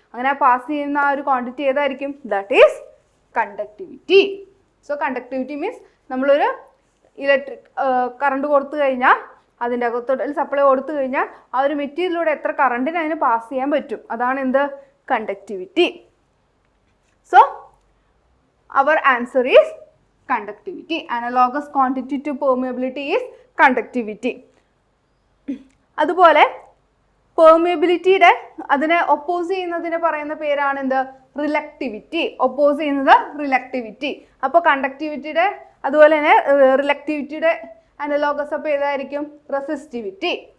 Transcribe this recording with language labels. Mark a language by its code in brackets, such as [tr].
[ml] അങ്ങനെ പാസ് ചെയ്യുന്ന ആ ഒരു ക്വാണ്ടിറ്റി ഏതായിരിക്കും? [en] That is conductivity. [ml] So conductivity means നമ്മളൊരു ഇലക്ട്രിക് കറണ്ട് കൊടുത്തു കഴിഞ്ഞാൽ, അതിൻ്റെ അകത്തോട്ട് സപ്ലൈ കൊടുത്തു കഴിഞ്ഞാൽ ആ ഒരു മെറ്റീരിയലിലൂടെ എത്ര കറണ്ടിന് അതിന് പാസ് ചെയ്യാൻ പറ്റും, അതാണ് എന്ത്, conductivity. So [en] our answer is conductivity. Analogous quantity to permeability is conductivity. [ml] അതുപോലെ പെർമിയബിലിറ്റിയുടെ അതിനെ ഒപ്പോസ് ചെയ്യുന്നതിന് പറയുന്ന പേരാണ് എന്ത്? റിലക്ടിവിറ്റി. ഒപ്പോസ് ചെയ്യുന്നത് റിലക്ടിവിറ്റി. അപ്പോൾ കണ്ടക്ടിവിറ്റിയുടെ അതുപോലെ തന്നെ റിലക്ടിവിറ്റിയുടെ അനലോഗസ് അപ്പോൾ ഏതായിരിക്കും? റെസിസ്റ്റിവിറ്റി.